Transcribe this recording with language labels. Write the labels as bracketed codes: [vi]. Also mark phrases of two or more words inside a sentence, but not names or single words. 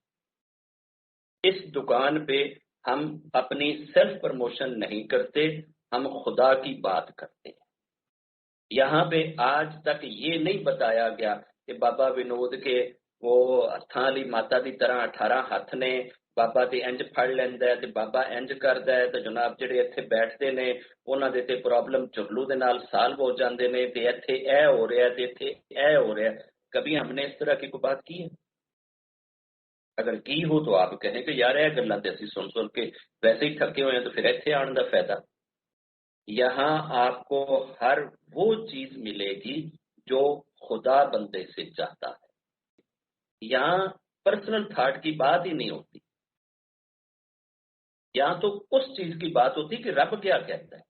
[ur] اس دکان پہ ہم اپنی [en] self promotion [ur] نہیں کرتے، ہم خدا کی بات کرتے ہیں. یہاں پہ آج تک یہ نہیں بتایا گیا کہ [pa] بابا ونود کے وہ ہتھاں والی ماتا دی طرح 18 ہاتھ نے، بابا تے انج پھڑ لیندا ہے تے بابا انج کردا ہے تے جناب جڑے ایتھے بیٹھتے نے انہاں دے تے پرابلم چرلو دے نال سالو ہو جاندے نے تے ایتھے اے ہو رہا ہے تے ایتھے اے ہو رہا ہے. [ur] کبھی ہم نے اس طرح کی کوئی بات کی ہے؟ اگر کی ہو تو آپ کہیں کہ یار [pa] اے گلاں تے اسی سن سن کے ویسے ہی تھکے ہوئے ہیں تو پھر ایتھے آن دا فائدہ. [ur] یہاں آپ کو ہر وہ چیز ملے گی جو خدا بندے سے چاہتا ہے. یہاں [en] personal thought [ur] کی بات ہی نہیں ہوتی، یہاں تو اس چیز کی بات ہوتی کہ رب کیا کہتا ہے.